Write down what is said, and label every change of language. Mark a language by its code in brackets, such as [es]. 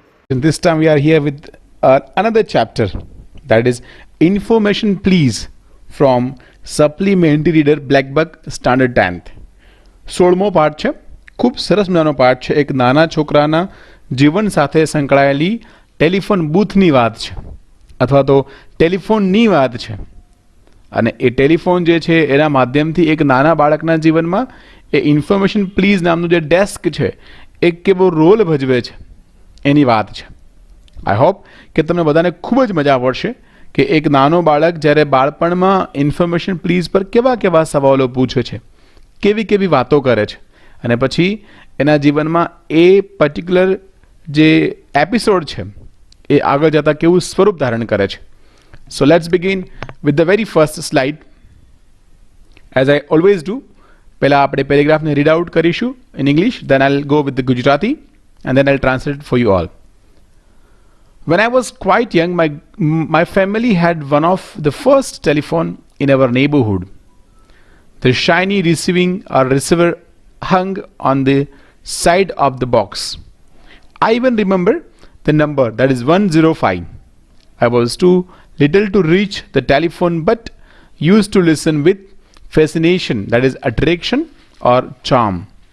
[en] This time we are here with another chapter, that is Information Please from Supplementary Reader Blackbuck Standard 10th. [gu] 16મો પાઠ છે. ખૂબ સરસ મજાનો પાઠ છે. એક નાના છોકરાના જીવન સાથે સંકળાયેલી ટેલિફોન બૂથની વાત છે અથવા તો ટેલિફોનની વાત છે. અને એ ટેલિફોન જે છે એના માધ્યમથી એક નાના બાળકના જીવનમાં એ ઇન્ફોર્મેશન પ્લીઝ નામનું જે ડેસ્ક છે એક કેવો રોલ ભજવે છે એની વાત છે. આઈ હોપ કે તમને બધાને ખૂબ જ મજા પડશે કે એક નાનો બાળક જ્યારે બાળપણમાં ઇન્ફોર્મેશન પ્લીઝ પર કેવા કેવા સવાલો પૂછે છે, કેવી કેવી વાતો કરે છે અને પછી એના જીવનમાં એ પર્ટિક્યુલર જે એપિસોડ છે એ આગળ જતાં કેવું સ્વરૂપ ધારણ કરે છે. [en] So let's begin with the very first slide. As I always do, [gu] પહેલાં આપણે પેરેગ્રાફને રીડ આઉટ કરીશું [en] In English, then I go with the Gujarati and then I'll translate it for you all. When I was quite young, my family had one of the first telephone in our neighborhood. The shiny receiver hung on the side of the box. I even remember the number, that is 105. I was too little to reach the telephone but used to listen with fascination, that is attraction or charm.